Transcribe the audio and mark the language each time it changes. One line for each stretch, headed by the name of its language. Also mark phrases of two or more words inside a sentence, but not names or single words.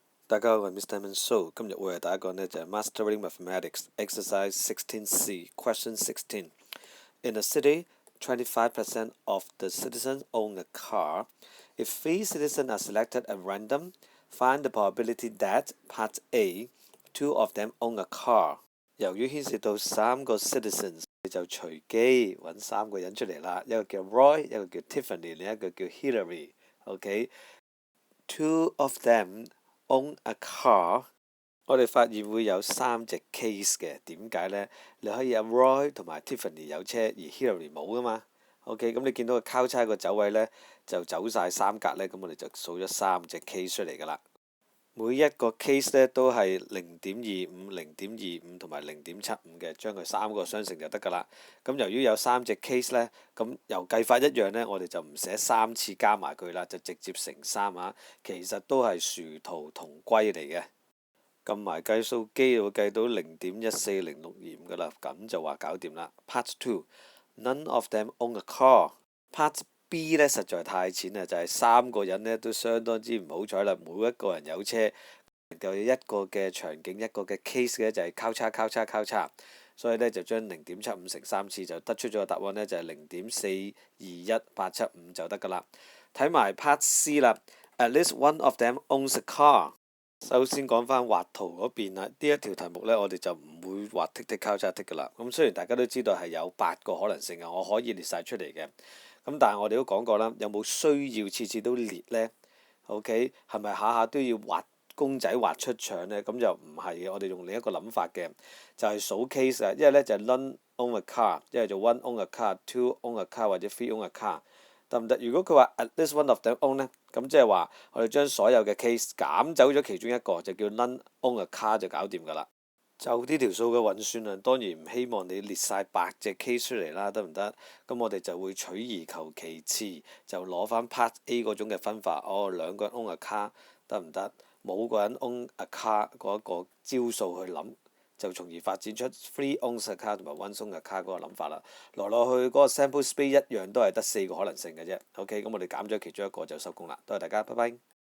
Cantonese: 大家好，我係 Mr. So， 今日會係第一個呢，就係 Mastering Mathematics Exercise 16C Question 16.
English: In a city, 25% of the citizens own a car. If 3 citizens are selected at random, find the probability that Part A, 2 of them own a car.
Cantonese: 由於牽涉到3個 citizens， 你就隨機揾3個人出嚟啦，一個叫 Roy， 一個叫 Tiffany， 另一個叫 Hillary。OK，
English: 2 of them own a car，
Cantonese: 我哋發現會有3隻 case 嘅，點解呢？你可以有 Roy 同埋 Tiffany 有車，而 Hillary 冇噶嘛。OK， 咁你見到個交叉個走位呢，就走晒3格呢，咁我哋就數咗3隻 case 出嚟噶啦。每一個 case 呢都係 0.25、0.25 同埋 0.75 嘅，將佢3個相乘就得噶啦。咁由於有3隻 case 呢，咁由計法一樣呢，我哋就唔寫3次加埋佢啦，就直接乘3啊。其實都係殊途同歸嚟嘅。撳埋計數機會計到 0.14025 噶啦，咁就話搞掂啦。Part 2
English: None of them own a car。
Cantonese: Part B 呢實在太淺啦，就係3個人呢都相當之唔好彩啦，每一個人有車，就有一個嘅場景，一個嘅 case 嘅就係交叉交叉交叉，所以呢就將 0.75 乘3次就得出咗個答案呢，就係 0.421875 就得噶啦。
English: 睇埋 Part C 啦。At least one of them owns a car。
Cantonese: 首先講翻畫圖嗰邊啦，呢一條題目呢，我哋就唔會畫剔剔交叉剔噶啦。咁雖然大家都知道係有8個可能性嘅，我可以列晒出嚟嘅。咁但係我哋都講過啦，有冇需要次次都列呢？ OK， 係咪下下都要畫公仔畫出腸呢？咁就唔係嘅，我哋用另一個諗法嘅，就係數 case 啊。一係呢就係
English: none own a car，
Cantonese: 一係就
English: one own a car、two own a car 或者 three own a car，
Cantonese: 得唔得？如果佢話
English: at least one of them own
Cantonese: 呢，咁即係話我哋將所有嘅 case 減走咗其中一個，就叫
English: none own a car
Cantonese: 就搞掂㗎啦。就呢條數嘅運算啊，當然唔希望你列晒8隻 case 出嚟啦，得唔得？咁我哋就會取而求其次，就攞翻 Part A 嗰種嘅分法。兩個人
English: own a car
Cantonese: 得唔得？冇個人
English: own a car
Cantonese: 嗰一個招數去諗，就從而發展出
English: three owns a car
Cantonese: 同埋
English: one owns a car
Cantonese: 嗰個諗法啦。來落去嗰個
English: sample space
Cantonese: 一樣都係得4個可能性嘅啫。OK，咁我哋減咗其中一個就收工啦。多謝大家，拜拜。